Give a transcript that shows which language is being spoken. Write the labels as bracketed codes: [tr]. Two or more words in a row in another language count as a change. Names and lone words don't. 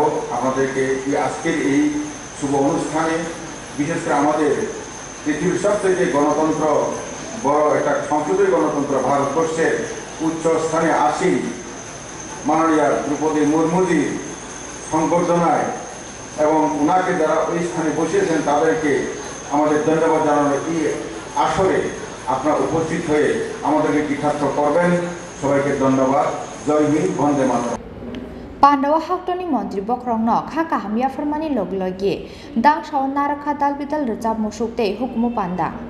[bn] আমাদেরকে আজকের এই শুভ অনুষ্ঠানে বিশেষ করে আমাদের পৃথিবীর সবথেকে গণতন্ত্র বড় একটা সংসদীয় গণতন্ত্র ভারতবর্ষের উচ্চ স্থানে আসীন মাননীয়া দ্রৌপদী মুর্মুজির সংবর্ধনায় এবং ওনাকে যারা ওই স্থানে বসিয়েছেন তাদেরকে আমাদের ধন্যবাদ জানানো এই আসরে আপনারা উপস্থিত হয়ে আমাদেরকে কৃতার্থ করবেন। সবাইকে ধন্যবাদ। জয় হিন্দ, বন্দে মাতরম। [trp] Pandawa Haktoni Mantri Bokrang no Khaka Hamya Farmani Loglogi Dang Shawan Naraka Dalbital Rejab Musukte Hukmu Panda